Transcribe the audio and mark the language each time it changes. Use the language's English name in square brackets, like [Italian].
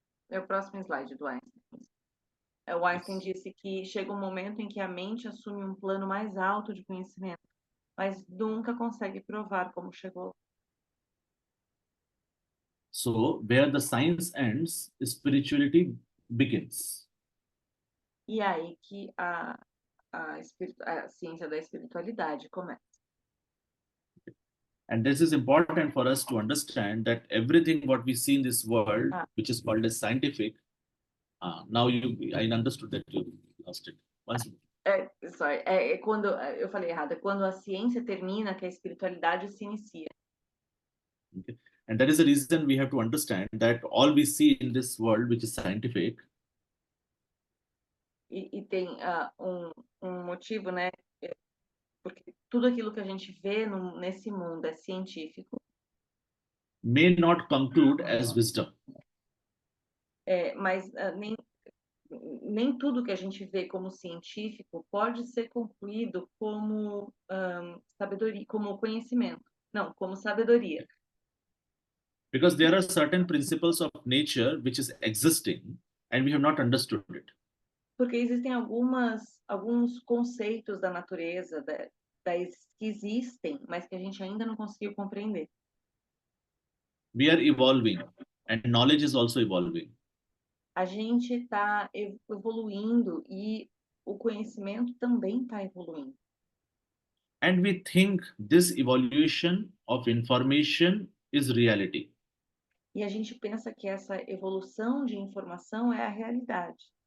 [Portuguese] É o próximo slide do Einstein. O Einstein disse que chega um momento em que a mente assume um plano mais alto de conhecimento, mas nunca consegue provar como chegou lá. [English] So where the science ends, spirituality begins. [Portuguese] E é aí que a ciência da espiritualidade começa. [English] And this is important for us to understand that everything what we see in this world, which is called as scientific, now I understood that you lost it. Once more. [Portuguese] Quando eu falei errado, é quando a ciência termina que a espiritualidade se inicia. [English] Okay. And that is the reason we have to understand that all we see in this world, which is scientific, [Portuguese] E tem motivo, né? Porque tudo aquilo que a gente vê nesse mundo é científico. [English] may not conclude as wisdom. [Portuguese] Mas nem tudo que a gente vê como científico pode ser concluído como sabedoria, como conhecimento. Não, como sabedoria. [English] Because there are certain principles of nature which is existing and we have not understood it. [Portuguese] Porque existem alguns conceitos da natureza que existem, mas que a gente ainda não conseguiu compreender. [English] We are evolving and knowledge is also evolving. [Portuguese] A gente está evoluindo e o conhecimento também está evoluindo. [English] And we think this evolution of information is reality. [Portuguese] E a gente pensa que essa evolução de informação é a realidade.